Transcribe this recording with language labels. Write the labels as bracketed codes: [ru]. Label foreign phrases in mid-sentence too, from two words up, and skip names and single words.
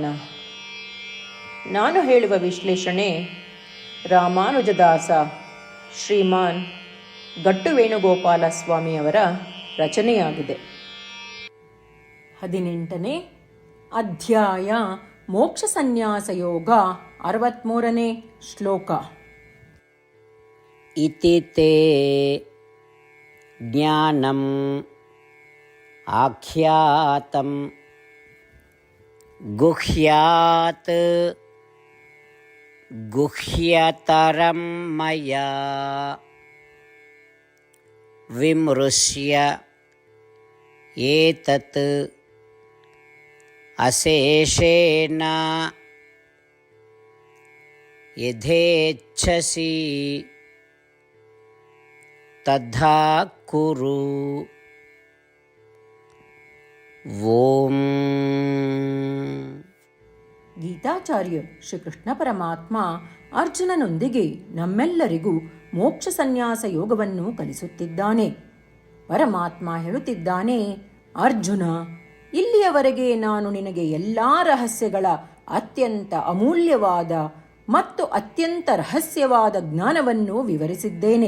[kn] ನಾನು ಹೇಳುವ ವಿಶ್ಲೇಷಣೆ ರಾಮಾನುಜದಾಸ ಶ್ರೀಮಾನ್ ಗಟ್ಟು ವೇಣುಗೋಪಾಲ ಸ್ವಾಮಿಯವರ ರಚನೆಯಾಗಿದೆ. 18ನೇ ಅಧ್ಯಾಯ ಮೋಕ್ಷ ಸನ್ಯಾಸ ಯೋಗ, 63ನೇ ಶ್ಲೋಕ. [sa] ಇತಿ ತೇ ಜ್ಞಾನಂ ಆಖ್ಯಾತಂ ಗುಹ್ಯಾತ್ ಗುಹ್ಯತರಂ ಮಯಾ ವಿಮೃಶ್ಯ ಏತತ್ ಅಶೇಷೇಣ ಯಥೇಚ್ಛಸಿ ತಥಾ ಕುರು. ಓಂ. [kn] ಗೀತಾಚಾರ್ಯ ಶ್ರೀಕೃಷ್ಣ ಪರಮಾತ್ಮ ಅರ್ಜುನನೊಂದಿಗೆ ನಮ್ಮೆಲ್ಲರಿಗೂ ಮೋಕ್ಷ ಸನ್ಯಾಸ ಯೋಗವನ್ನು ಕಲಿಸುತ್ತಿದ್ದಾನೆ. ಪರಮಾತ್ಮ ಹೇಳುತ್ತಿದ್ದಾನೆ, ಅರ್ಜುನ, ಇಲ್ಲಿಯವರೆಗೆ ನಾನು ನಿನಗೆ ಎಲ್ಲ ರಹಸ್ಯಗಳ ಅತ್ಯಂತ ಅಮೂಲ್ಯವಾದ ಮತ್ತು ಅತ್ಯಂತ ರಹಸ್ಯವಾದ ಜ್ಞಾನವನ್ನು ವಿವರಿಸಿದ್ದೇನೆ.